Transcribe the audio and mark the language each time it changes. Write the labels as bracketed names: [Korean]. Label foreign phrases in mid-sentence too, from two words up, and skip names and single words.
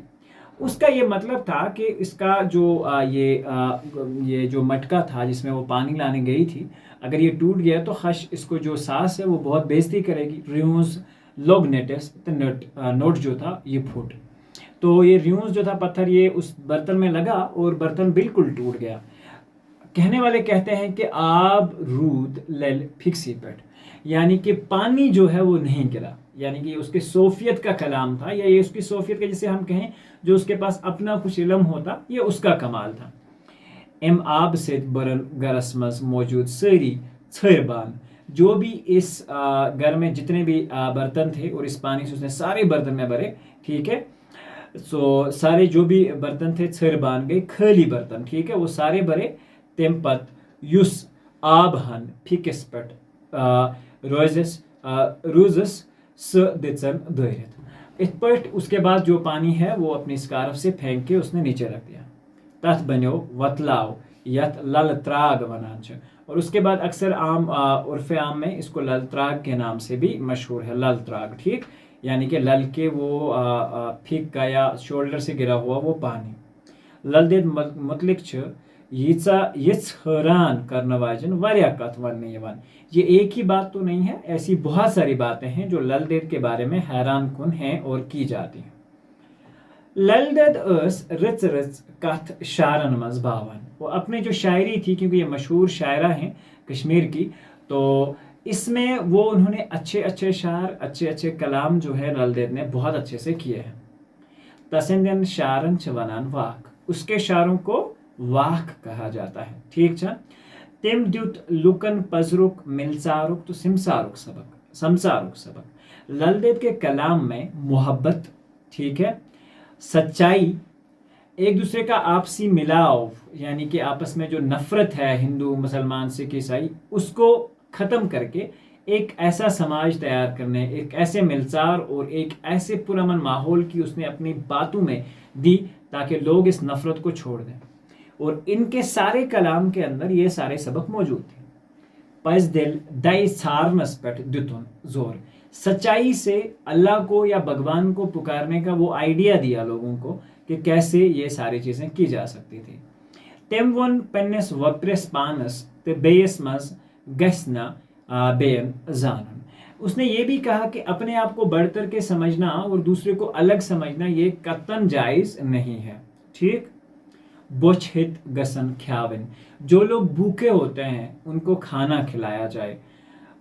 [Hindi] उसका ये मतलब था कि इसका जो ये जो मटका था जिसमें वो पानी लाने गई थी, अगर ये टूट गया तो हश, इसको जो सास है वो बहुत बेइज्जती करेगी। [Kashmiri] रियूज लोग नेटेस तो नोट जो था ये फूट। [Hindi] तो ये रियूज जो था पत्थर, ये उस बर्तन में लगा और बर्तन बिल्कुल टूट गया। कहने वाले कहते हैं कि [Kashmiri] आब रूद लल फिक्सी पेट, [Hindi] यानी कि पानी जो है वो नहीं गिरा, यानी कि उसके सोफियत का कलाम था, या ये उसकी सोफियत का जिसे हम कहें, जो उसके पास अपना कुछ इल्म होता, ये उसका कमाल था। [Kashmiri] एम आब से बरन गरसमस मौजूद सरी छरबान, [Hindi] जो भी इस घर में जितने भी बर्तन थे और इस पानी से उसने सारे बर्तन में भरे, ठीक है। सो सारे जो भी बर्तन थे छरबान गए, खाली बर्तन, ठीक है, वो सारे भरे। [Kashmiri] तेम पत युस आब हन फिकिस पट रूजस स दिचन दरित। [Hindi] इस पर उसके बाद जो पानी है वो अपनी स्कार्फ से फेंक के उसने नीचे रख दिया। [Kashmiri] तथ बनो वतलाव यत लल त्राग वनांच। [Hindi] और उसके बाद अक्सर आम उर्फ आम में इसको लल त्राग के नाम से भी मशहूर है, लल त्राग, ठीक, यानी कि लल के वो फीक का या शोल्डर से गिरा हुआ वो पानी। [Kashmiri] लल देद मुतलिक छ यीचा यिच हैरान करने वाजन वारिया कथ वनने यवन। [Hindi] ये एक ही बात तो नहीं है, ऐसी बहुत सारी बातें हैं जो लल देद के बारे में हैरान कुन हैं और की जाती हैं। [Kashmiri] लल देद अस रिच रिच कथ शारन मज भावन। [Hindi] वो अपनी जो शायरी थी, क्योंकि ये मशहूर शायरा हैं कश्मीर की, तो इसमें वो उन्होंने अच्छे अच्छे शार, अच्छे अच्छे कलाम जो है लल देद ने बहुत अच्छे से किए हैं। [Kashmiri] तसिंदन शारन चवनान वाक, [Hindi] उसके शारों को वाक कहा जाता है, ठीक है। [Kashmiri] तिम द्युत लुकन पजरुक मिलसारुक तो सिमसारुक सबक समसारुक सबक। [Hindi] लल देद के कलाम में मोहब्बत, ठीक है, सच्चाई, एक दूसरे का आपसी मिलाव, यानी कि आपस में जो नफरत है हिंदू मुसलमान सिख ईसाई, उसको ख़त्म करके एक ऐसा समाज तैयार करने, एक ऐसे मिलसार और एक ऐसे पुरअमन माहौल की उसने अपनी बातों में दी ताकि लोग इस नफरत को छोड़ दें। और इनके सारे कलाम के अंदर ये सारे सबक मौजूद थे। [Kashmiri] पस दिल दाई सारनस पेट दुतुन जोर, [Hindi] सच्चाई से अल्लाह को या भगवान को पुकारने का वो आइडिया दिया लोगों को कि कैसे ये सारी चीज़ें की जा सकती थी। [Kashmiri] तेम वन पेन्नेस वप्रेस पानस ते बेयस मज गसना बेन जानन। उसने ये भी कहा कि अपने आप को बढ़कर के समझना और दूसरे को अलग समझना ये कतन जायज़ नहीं है, ठीक। बोछहित गसन ख्याविन, जो लोग भूखे होते हैं उनको खाना खिलाया जाए।